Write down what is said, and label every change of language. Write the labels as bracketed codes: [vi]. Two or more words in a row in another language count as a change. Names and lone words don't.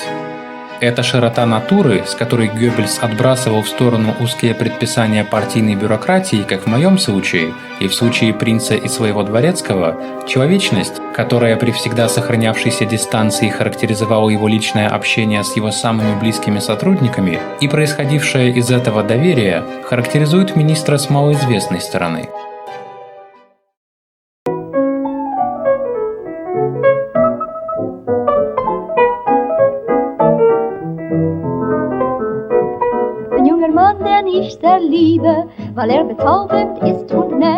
[ru] Эта широта натуры, с которой Геббельс отбрасывал в сторону узкие предписания партийной бюрократии, как в моем случае, и в случае принца и своего дворецкого, человечность, которая при всегда сохранявшейся дистанции характеризовала его личное общение с его самыми близкими сотрудниками, и происходившее из этого доверие, характеризует министра с малоизвестной стороны. [de] Ich sehr liebe, weil bezaubernd ist und nett.